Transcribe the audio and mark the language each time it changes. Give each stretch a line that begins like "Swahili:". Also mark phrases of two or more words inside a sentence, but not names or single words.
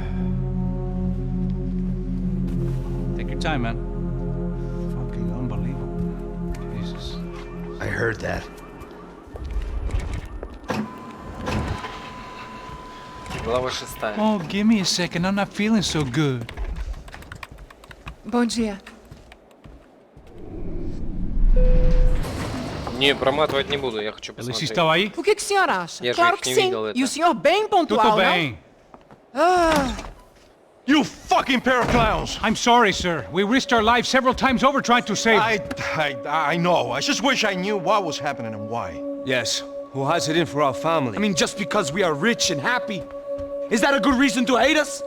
English: Take your time, man. Fucking unbelievable. I heard that.
Russian: Глава 6.
English: Oh, give me a second. I'm not feeling so good.
Portuguese: Bom dia.
Russian: Не, pроматывать не буду, я хочу Alice посмотреть.
Portuguese: estava aí? O que o senhor acha?
Russian: Я же
Portuguese: Claro
Russian: их
Portuguese: que
Russian: не
Portuguese: sim.
Russian: видел это.
Portuguese: E o senhor bem pontual, Tudo não? bem.
English: You fucking pair of clowns! I'm sorry, sir. We risked our lives several times over trying to save... I know. I just wish I knew what was happening and why. Yes. Who has it in for our family? I mean, just because we are rich and happy, is that a good reason to hate us?